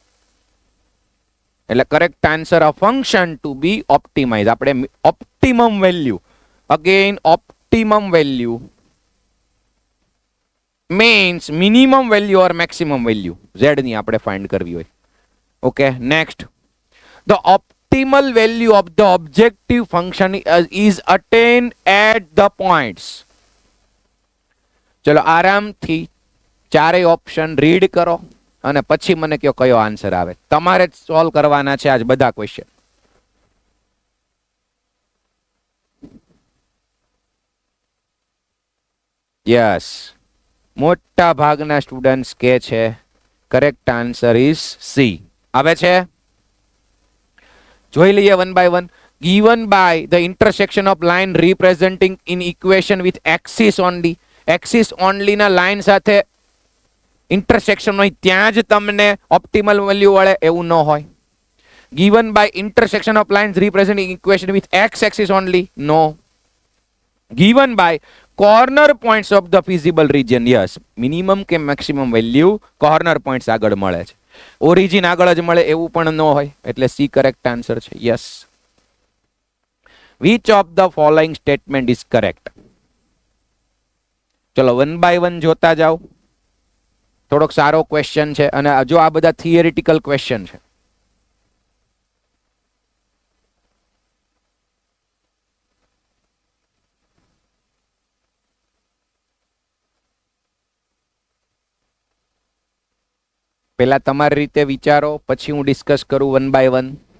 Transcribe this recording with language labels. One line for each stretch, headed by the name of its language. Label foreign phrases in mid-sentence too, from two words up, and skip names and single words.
English: એટલે correct answer a function to be optimize. આપણે optimum value, again optimum value means minimum value or maximum value z
Gujarati: ની આપણે ફાઇન્ડ કરવી હોય.
English: okay, next. The optimal value of the objective function is attained at the points.
Gujarati: ચલો, આરામથી ચારેય
English: option read
Gujarati: કરો અને પછી મને કયો કયો આન્સર આવે. તમારે જ સોલ્વ કરવાના છે આજ બધા ક્વેશ્ચન. યસ, મોટા ભાગના સ્ટુડન્ટ્સ કે છે
English: correct answer is C.
Gujarati: આવે છે? જોઈ લઈએ
English: one by one. given by the intersection of line representing in equation with axis only. axis only
Gujarati: ના લાઈન સાથે ઇન્ટરસેક્શન હોય ત્યાં જ તમને ઓપ્ટિમલ વેલ્યુ મળે એવું ન હોય.
English: given by intersection of lines representing equation with x axis only, no. given by corner points of the feasible region, yes.
Gujarati: minimum કે
English: maximum value corner points
Gujarati: આગળ મળે છે, ઓરિજિન આગળ જ મળે એવું પણ ન હોય, એટલે સી
English: correct answer
Gujarati: છે. યસ.
English: which of the following statement is correct?
Gujarati: ચલો
English: one by one
Gujarati: જોતા જાઓ. થોડોક સારો ક્વેશ્ચન છે અને જો આ બધા
English: theoretical question
Gujarati: છે. પહેલા તમારી રીતે વિચારો, પછી હું ડિસ્કસ કરું
English: one by one.